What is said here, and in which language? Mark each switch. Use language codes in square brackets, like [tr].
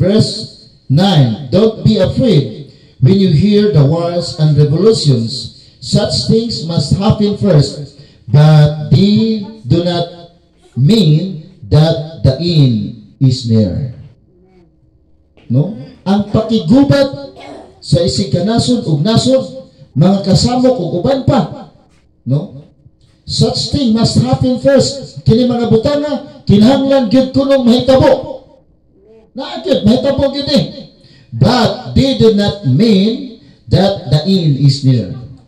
[en] Verse 9, don't be afraid when you hear the wars and revolutions. Such things must happen first, but they do not mean that the end is near. No? [ceb] Ang pakigubat sa isig kanasod ug nasod, mga kasamok ug uban pa, no? [en] Such thing must happen first. [ceb] Kini mga butanga kinahanglan gyud kunong mahitabo. Naagid mahitabo gyud [en] but they do not mean that the end is near.